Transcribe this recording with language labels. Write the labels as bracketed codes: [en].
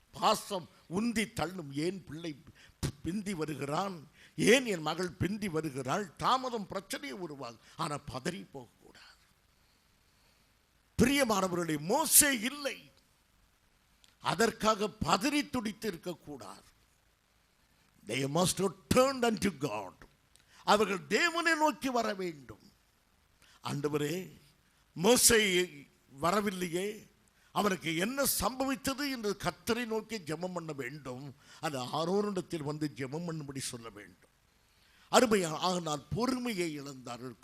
[ta] பாசம் உந்தி தள்ளும். ஏன் பிள்ளை பிந்தி வருகிறான், ஏன் என் மகள் பிந்தி வருகிறாள், தாமதம் பிரச்சனையை உருவாகும். ஆனால் பதறி போகக்கூடாது. பிரியமானவர்களே, மோசே இல்லை, அதற்காக பதறி துடித்து இருக்கக்கூடாது. [en] They must have turned unto God. [ta] அவர்கள் தேவனை நோக்கி வர வேண்டும். ஆண்டவரே, மோசே வரவில்லையே, அவனுக்கு என்ன சம்பவித்தது என்று கர்த்தரை நோக்கி ஜெபம் பண்ண வேண்டும். அது ஆரோனிடத்தில் வந்து ஜெபம் பண்ணும்படி சொல்ல வேண்டும். அருமையாக, ஆனால் பொறுமையை இழந்தார்கள்.